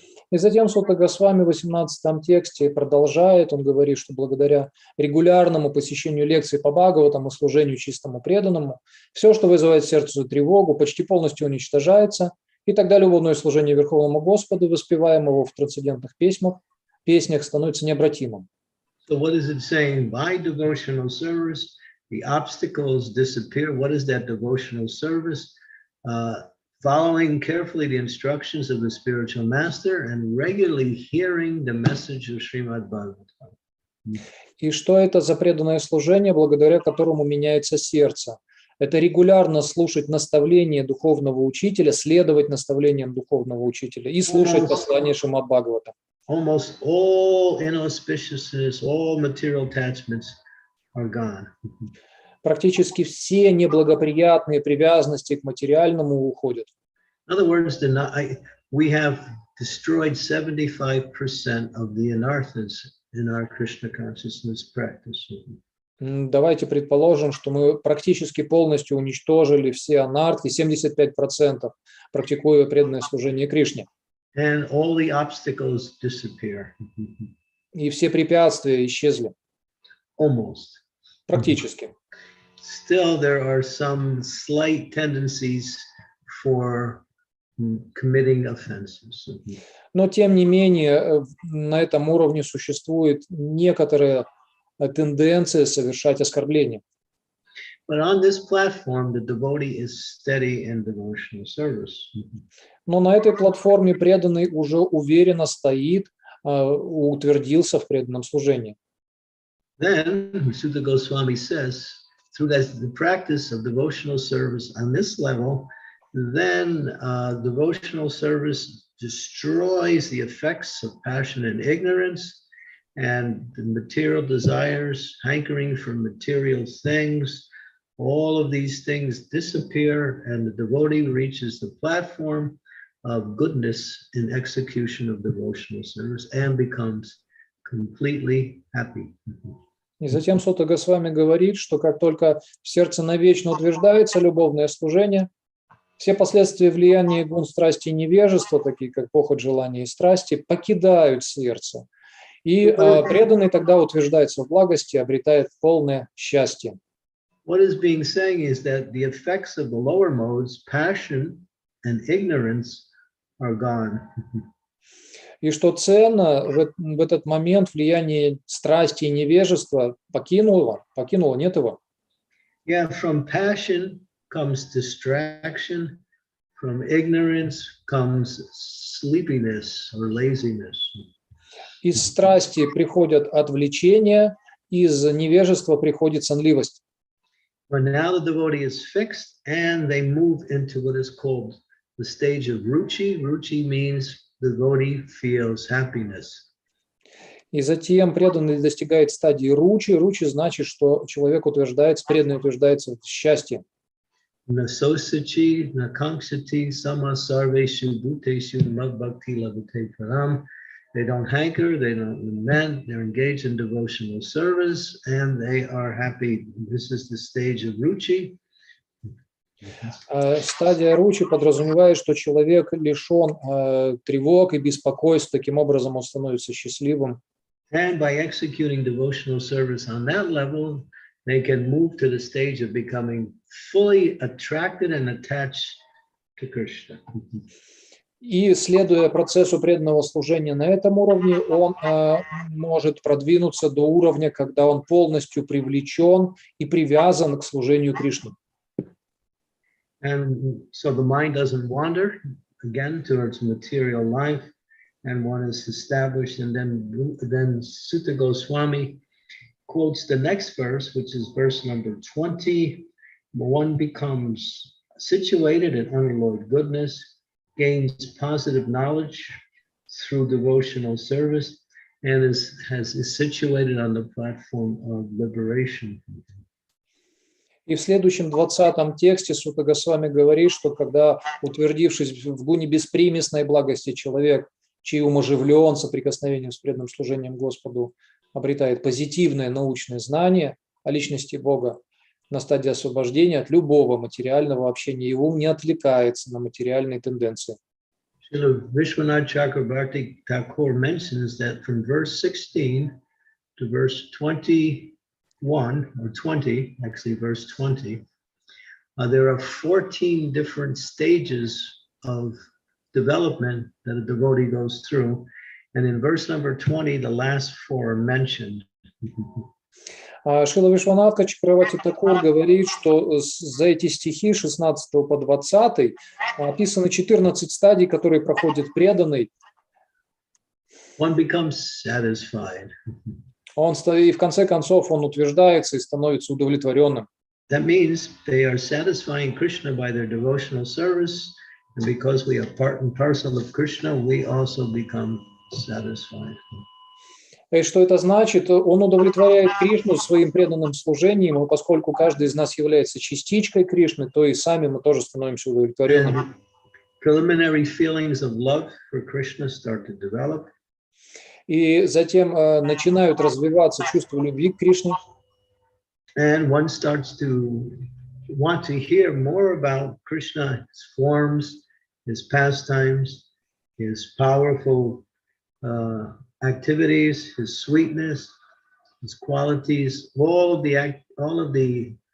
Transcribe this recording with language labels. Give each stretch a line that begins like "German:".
Russian: И затем Сутта Госвами в 18 тексте продолжает, он говорит, что благодаря регулярному посещению лекций по Бхагаватам и служению чистому преданному, все, что вызывает в сердце тревогу, почти полностью уничтожается, и тогда любовное служение Верховному Господу, воспеваемого в трансцендентных песнях, становится необратимым.
English: So what is it saying? By devotional service, the obstacles disappear. What is that devotional service? Following carefully the instructions of the spiritual master and regularly hearing the message of Shrimad-Bhagavatam.
Russian: И что это за преданное служение, благодаря которому меняется сердце? Это регулярно слушать наставления духовного учителя, следовать наставлениям духовного учителя и слушать послание Шримад-Бхагаватам.
English: Almost all inauspiciousness, all material attachments are gone.
Russian: Практически все неблагоприятные привязанности к материальному уходят.
English: In other words, we have destroyed 75% of the anarthas in our Krishna consciousness practice.
Russian: Давайте предположим, что мы практически полностью уничтожили все анархи, 75%, практикуя преданное служение Кришне.
English: And all the obstacles disappear.
Russian: И все препятствия исчезли.
English: Almost.
Russian: Практически.
English: still there are some slight tendencies for committing offenses.
Russian: Но, тем не менее, на этом уровне существует некоторая тенденция совершать оскорбления.
English: But on this platform, the devotee is steady in devotional service.
Russian: Но на этой платформе преданный уже уверенно стоит, утвердился в преданном служении.
English: Then, Sutta Goswami says, through the practice of devotional service on this level, then devotional service destroys the effects of passion and ignorance, and the material desires, hankering for material things, all of these things disappear, and the devotee reaches the platform of goodness in execution of devotional service and becomes completely happy.
Russian: И затем Сутта Госвами говорит, что как только в сердце навечно утверждается любовное служение, все последствия влияния гун, страсти и невежества, такие как похоть, желания и страсти, покидают сердце. И преданный тогда утверждается в благости, обретает полное счастье.
English: What is being said is that the effects of the lower modes, passion and ignorance, are gone.
Russian: И что ценно, в этот момент влияние страсти и невежества покинуло, нет его.
English: Yeah, from passion comes distraction, from ignorance comes sleepiness or laziness.
Russian: Из страсти приходят отвлечения, из невежества приходит сонливость.
English: But now the devotee is fixed and they move into what is called the stage of ruchi. Ruchi means the devotee feels happiness.
Russian: И затем преданный достигает стадии ручи. Ручи значит, что человек утверждается, преданный утверждается в счастье.
Sanskrit: Nasosati, nakanksati, sama sarveshu bhuteshu madbhakti labhate param.
English: They don't hanker, they don't lament, they're engaged in devotional service, and they are happy. This is the stage of ruchi.
Russian: Стадия ручи подразумевает, что человек лишен тревог и беспокойств, таким образом он становится счастливым.
English: And by executing devotional service on that level, they can move to the stage of becoming fully attracted and attached to Krishna.
Russian: И, следуя процессу преданного служения на этом уровне, он может продвинуться до уровня, когда он полностью привлечен и привязан к служению Кришне.
English: And so the mind doesn't wander again towards material life, and one is established. And then Sutta Goswami quotes the next verse, which is verse number 20. One becomes situated in unalloyed goodness, gains positive knowledge through devotional service, and is situated on the platform of liberation.
Russian: И в следующем 20-м тексте Сутта Госвами говорит, что когда, утвердившись в гуне беспримесной благости, человек, чей ум оживлен соприкосновением с преданным служением Господу, обретает позитивное научное знание о личности Бога, на стадии освобождения от любого материального общения, его ум не отвлекается на материальные тенденции.
English: Vishwanath Chakrabarti Thakur mentions that from verse 16 to verse 21, or 20, actually verse 20, there are 14 different stages of development that a devotee goes through. And in verse number 20, the last four are mentioned.
Russian: Шрила Вишванатха Чакраварти Такур говорит, что за эти стихи 16 по 20 описаны 14 стадий, которые проходит преданный.
English: One becomes satisfied.
Russian: И в конце концов он утверждается и становится удовлетворенным.
English: That means they are satisfying Krishna by their devotional service, and because we are part and parcel of Krishna, we also become satisfied.
Russian: И что это значит? Он удовлетворяет Кришну своим преданным служением, и поскольку каждый из нас является частичкой Кришны, то и сами мы тоже становимся удовлетворенными.
English: Preliminary feelings of love for Krishna start to develop.
Russian: И затем начинают развиваться чувства любви к Кришне.
English: And one starts to want to hear more about Krishna, his forms, his pastimes, his powerful activities, his sweetness, his qualities, all of the